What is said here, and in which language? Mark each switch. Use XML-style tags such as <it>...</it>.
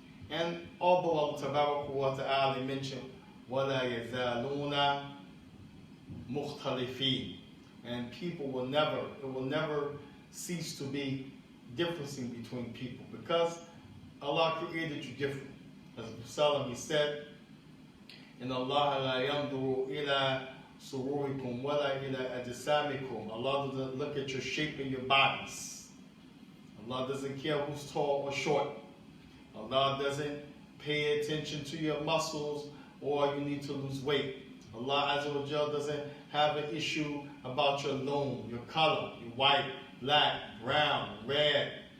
<en>And although Allah wa ta'ala mentioned</en> <ar>وَلَا يَزَالُونَ مُخْتَلِفِينَ,</ar> <en>and people will never cease to be differencing between people, because Allah created you different. As Salam, he said,</en> <ar>إِنَّ اللَّهَ لَا يَنْظُرُ إِلَى صُرُورِكُمْ وَلَا إِلَى أَجْسَامِكُمْ.</ar> <en>Allah doesn't look at your shape and your bodies. Allah doesn't care who's tall or short. Allah doesn't pay attention to your muscles or you need to lose weight. Allah Azza wa Jal doesn't have an issue about your loam, your color, your white, black, brown, red.</en>